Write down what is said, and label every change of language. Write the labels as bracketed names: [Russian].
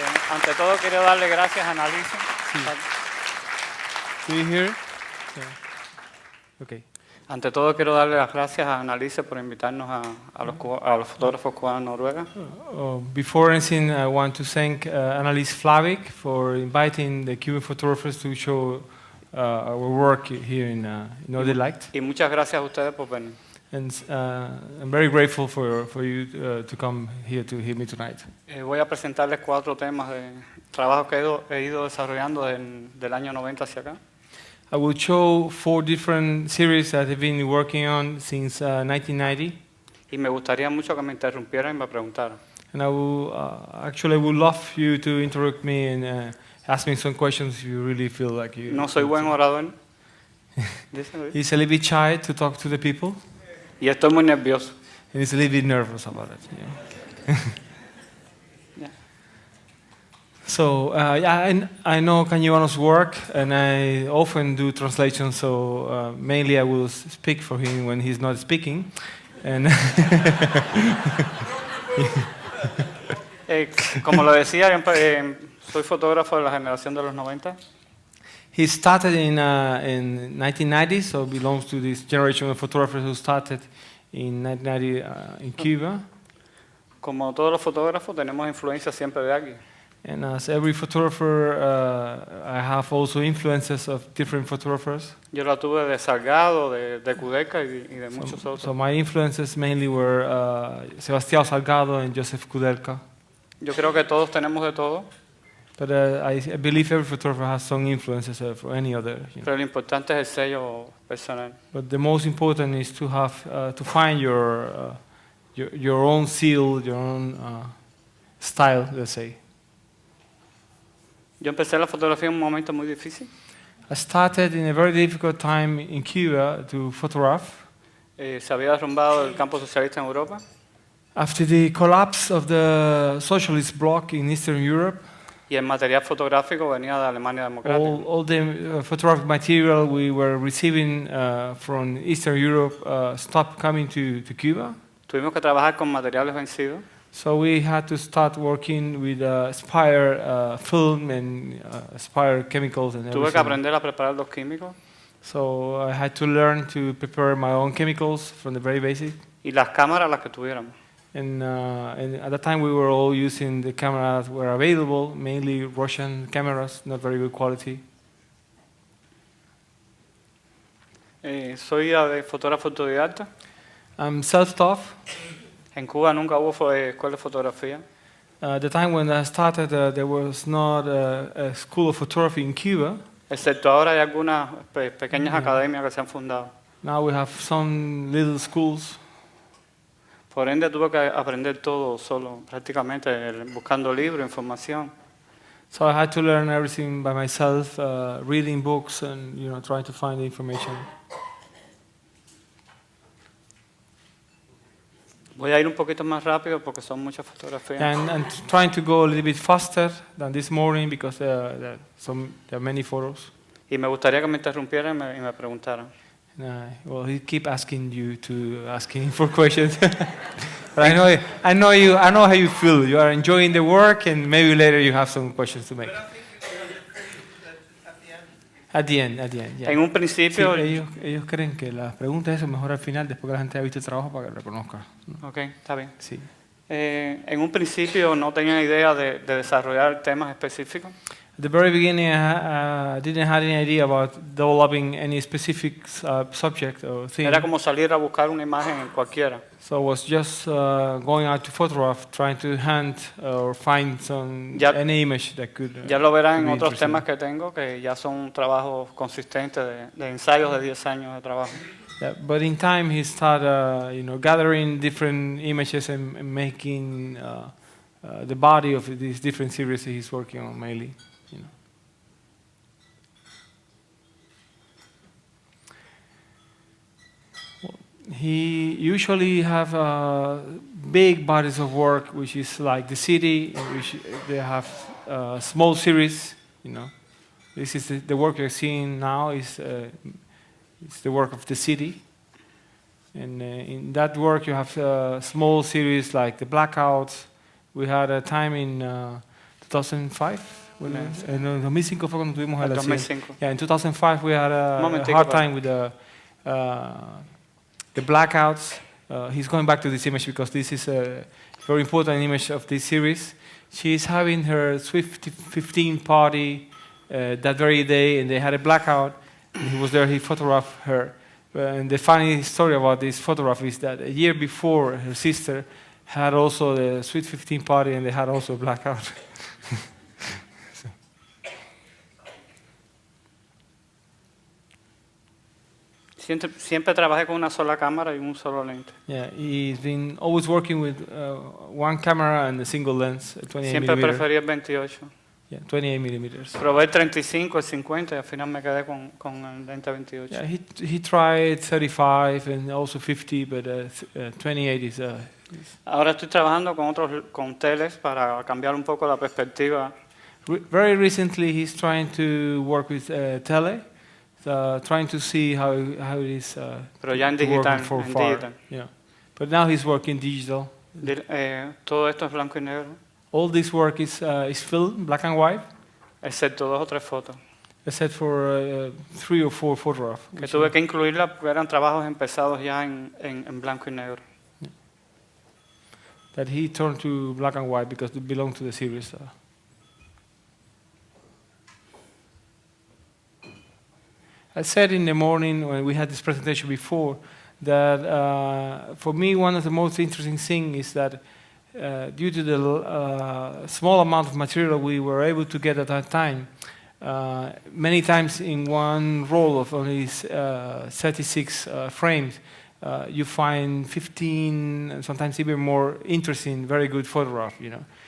[Spanish] Ante todo quiero darle gracias a Annalise. [English] Okay. [Spanish] Ante todo quiero darle las gracias a Annalise por invitarnos a los fotógrafos cubanos Noruega. [English] Before anything, I want to thank Annalise Flavik for inviting the Cuban photographers to show our work here in Nordic Light. [Spanish] Y muchas gracias a ustedes por venir. [English] And I'm very grateful for you to come here to hear me tonight. [Spanish] Voy a presentarles 4 temas de trabajo que he ido desarrollando del año 90 hacia acá. [English] I will show 4 different series that I've been working on since 1990. [Spanish] Y me gustaría mucho que me interrumpieran y me preguntaran. [English] And I will actually I would love you to interrupt me and ask me some questions if you really feel like you. [Spanish] No soy buen orador. [English] He's a little bit shy to talk to the people. [Spanish] Y estoy muy nervioso. [English] And he's a little bit nervous about it. Yeah. Yeah. So I know Canibano's work, and I often do translations. So mainly I will speak for him when he's not speaking. And [Spanish] como lo decía, soy fotógrafo de la generación de los 90. [English] He started in 1990, so belongs to this generation of photographers who started in 1990 in Cuba. [Spanish] Como todos los fotógrafos, tenemos influencia siempre de alguien. [English] And as every photographer, I have also influences of different photographers. [Spanish] Yo la tuve de Salgado, de Kudelka y de muchos otros. [English] So my influences mainly were Sebastião Salgado and Joseph Kudelka. [Spanish] Yo creo que todos tenemos de todo, [English] But I believe every photographer has some influences for any other. [Spanish] pero lo importante es el sello personal. [English] But the most important is to have to find your own seal, your own style, let's say. [Spanish] Yo empecé la fotografía en un momento muy difícil. [English] I started in a very difficult time in Cuba to photograph. [Spanish] Se había derrumbado el campo socialista en Europa. [English] After the collapse of the socialist bloc in Eastern Europe, [Spanish] Y el material fotográfico venía de Alemania Democrática. [English] all the photographic material we were receiving from Eastern Europe stopped coming to Cuba. [Spanish] Tuvimos que trabajar con materiales vencidos. [English] So we had to start working with Spire film and Spire chemicals and [Spanish] Tuve que aprender a preparar los químicos [English] So I had to learn to prepare my own chemicals from the very basic. [Spanish] y las cámaras las que tuviéramos. [English] And at that time we were all using the cameras that were available, mainly Russian cameras, not very good quality. [Spanish] Soy fotógrafo autodidacta. [English] I'm self-taught. [Spanish] En Cuba nunca hubo escuela de fotografía. [English] The time when I started, there was not a school of photography in Cuba. [Spanish] Excepto ahora hay algunas pequeñas academias que se han fundado. [English] Now we have some little schools. [Spanish] Por ende tuve que aprender todo solo, prácticamente buscando libros, información. [English] So I had to learn everything by myself, reading books and trying to find the information. [Spanish] Voy a ir un poquito más rápido porque son muchas fotografías. [English] And trying to go a little bit faster than this morning because there are many photos. [Spanish] Y me gustaría que me interrumpieran y me preguntaran. [English] Well, he keep asking you to asking for questions. But I know how you feel. You are enjoying the work, and maybe later you have some questions to make. At the end, yeah. [Spanish] En un principio, Sí, ellos creen que las preguntas eso mejor al final, después que la gente ha visto el trabajo para que lo reconozca. ok, está bien. Sí. En un principio no tenía idea de desarrollar temas específicos. [English] At the very beginning, I didn't have any idea about developing any specific subject or thing. [Spanish] Era como salir a buscar una imagen en cualquiera. [English] So I was just going out to photograph, trying to hunt or find any image that could. [Spanish] Ya lo verán en [English] be [Spanish] otros [English] interesting. [Spanish] temas que tengo, que ya son trabajos consistentes de ensayos de 10 años de trabajo. [English] Yeah, but in time, he started, gathering different images and making the body of these different series he's working on mainly. He usually have big bodies of work, which is like the city, in which they have small series. This is the work you're seeing now is the work of the city, and in that work you have small series like the blackouts. We had a time in 2005. [Spanish] En 2005 fue cuando tuvimos el accidente. [English] 2005. Yeah, in 2005 we had a hard time with the blackouts. He's going back to this image because this is a very important image of this series. She's having her Swift 15 party that very day, and they had a blackout. And he was there. He photographed her. And the funny story about this photograph is that a year before, her sister had also the Sweet 15 party, and they had also a blackout. [Spanish] Siempre trabajé con una sola cámara y un solo lente. [English] Yeah, he's been always working with one camera and a single lens, 28 [Spanish] Siempre [English] millimeter. [Spanish] preferí el 28. [English] Yeah, 28 millimeters. [Spanish] Probé el 35, el 50 y al final me quedé con el lente 28. [English] Yeah, he tried 35 and also 50, but 28 is. [Spanish] Ahora estoy trabajando con teles para cambiar un poco la perspectiva. [English] Very recently, he's trying to work with tele, trying to see how it is. [Spanish] Pero ya en [English] to work [Spanish] digital, [English] from [Spanish] en [English] far. [Spanish] digital. [English] Yeah, but now he's working digital. [Spanish] Todo esto es blanco y negro, [English] All this work is film, black and white, [Spanish] excepto 2 o 3 fotos. [English] except for 3 or 4 photographs. [Spanish] Que tuve que incluirla porque eran trabajos empezados ya en blanco y negro. [English] That he turned to black and white because they belong to the series. I said in the morning when we had this presentation before that for me one of the most interesting things is that due to the small amount of material we were able to get at that time, many times in one roll of only 36 frames, you find 15 and sometimes even more interesting, very good photograph, you know.